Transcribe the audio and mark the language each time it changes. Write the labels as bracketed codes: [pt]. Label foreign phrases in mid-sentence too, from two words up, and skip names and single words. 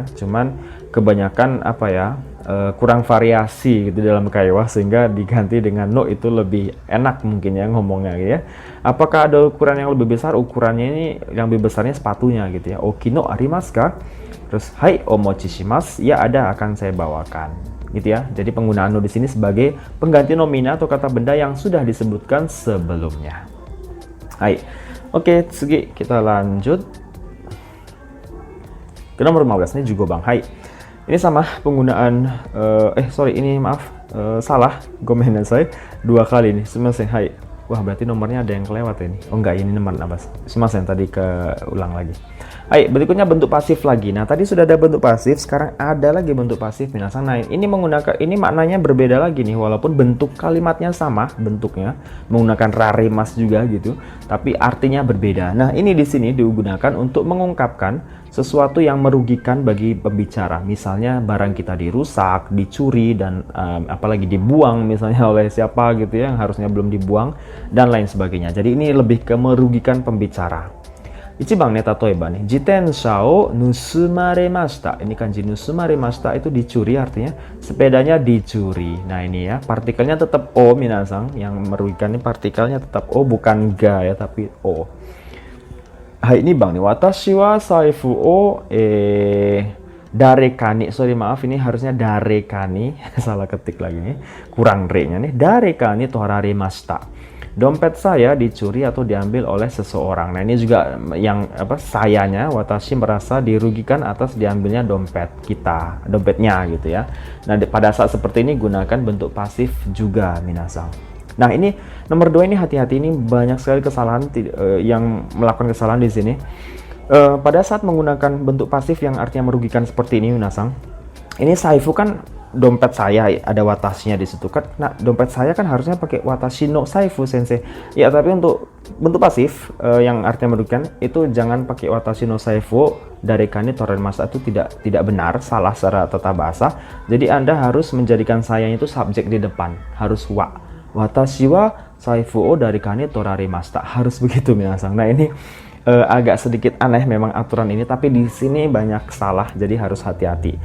[id] Cuman kebanyakan apa ya kurang variasi gitu dalam kaiwa sehingga diganti dengan no itu lebih enak mungkin ya ngomongnya gitu ya. Apakah ada ukuran yang lebih besar? Ukurannya ini yang lebih besarnya sepatunya gitu ya. [ja] 大きいのありますか? Terus はいお持ちします, [id] ya ada akan saya bawakan. Gitu ya. Jadi penggunaan no di sini sebagai pengganti nomina atau kata benda yang sudah disebutkan sebelumnya. Hai. Oke, Tsugi kita lanjut ke nomor 15. Ini juga Bang. Hai. Ini sama penggunaan ini maaf, salah. [ja] ごめんなさい. [id] 2 kali nih. Sumimasen. Hai. Wah, berarti nomornya ada yang kelewat ini. Oh enggak, ini nomor 16. Sumimasen, tadi ulang lagi. Hai, berikutnya bentuk pasif lagi. Nah, tadi sudah ada bentuk pasif, sekarang ada lagi bentuk pasif. Nah, ini maknanya berbeda lagi nih, walaupun bentuk kalimatnya sama bentuknya, menggunakan raremas juga gitu, tapi artinya berbeda. Nah, ini di sini digunakan untuk mengungkapkan sesuatu yang merugikan bagi pembicara. Misalnya barang kita dirusak, dicuri, dan apalagi dibuang misalnya oleh siapa gitu ya, yang harusnya belum dibuang, dan lain sebagainya. Jadi ini lebih ke merugikan pembicara. [ja] 一番ね例えば nih, 自転車を盗まれました. [id] Ini kanji nusumaremashita itu dicuri, artinya sepedanya dicuri. Nah ini ya, partikelnya tetap o minasang, yang merugikan ini partikelnya tetap o, bukan ga ya, tapi o. Hai, ini Bang nih, [ja] 私は財布を誰かに, [id] sorry maaf, ini harusnya darekani, salah ketik lagi nih, kurang re-nya nih, [ja] 誰かに取られました. [id] Dompet saya dicuri atau diambil oleh seseorang. Nah, ini juga yang sayanya, watashi merasa dirugikan atas diambilnya dompetnya gitu ya. Nah, pada saat seperti ini gunakan bentuk pasif juga minasang. Nah, ini nomor 2 ini hati-hati, ini banyak sekali kesalahan yang melakukan kesalahan di sini. Pada saat menggunakan bentuk pasif yang artinya merugikan seperti ini minasang. Ini saifu kan dompet saya, ada watashinya di situ kan. Nah, dompet saya kan harusnya pakai [ja] 私の財布 [id] sensei. Ya, tapi untuk bentuk pasif yang artinya merugikan itu jangan pakai [ja] 私の財布誰かに取られました, [id] itu tidak benar, salah secara tata bahasa. Jadi Anda harus menjadikan saya itu subjek di depan, harus wa. [ja] 私は財布を誰かに取られました, harus begitu minasang. [id] Nah, ini agak sedikit aneh memang aturan ini, tapi di sini banyak salah, jadi harus hati-hati.